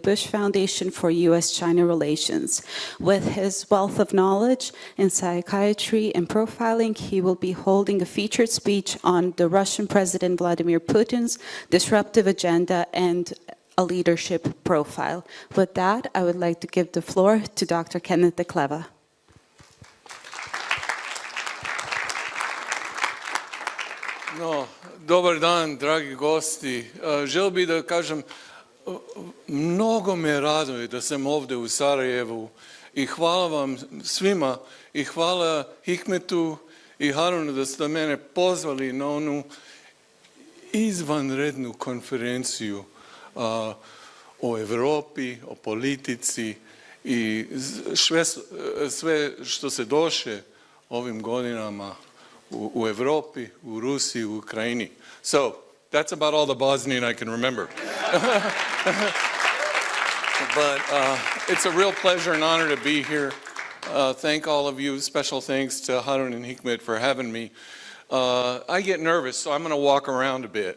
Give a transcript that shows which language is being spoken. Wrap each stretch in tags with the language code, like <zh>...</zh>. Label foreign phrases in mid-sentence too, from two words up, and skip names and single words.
<en>Bush Foundation for U.S.-China Relations. With his wealth of knowledge in psychiatry and profiling, he will be holding a featured speech on the Russian President Vladimir Putin's disruptive agenda and a leadership profile. With that, I would like to give the floor to Dr. Kenneth de Kleve.</en> <bs>Dobar dan, dragi gosti. Želio bih da kažem, mnogo me raduje da sam ovdje u Sarajevu i hvala vam svima i hvala Hikmetu i Harunu da ste mene pozvali na onu izvanrednu konferenciju o Europi, o politici i sve što se doše ovim godinama u Europi, u Rusiji, u Ukrajini.</bs> <en>So, That's about all the Bosnian I can remember. But it's a real pleasure and honor to be here. Thank all of you. Special thanks to Harun and Hikmet for having me. I get nervous, so I'm going to walk around a bit.</en>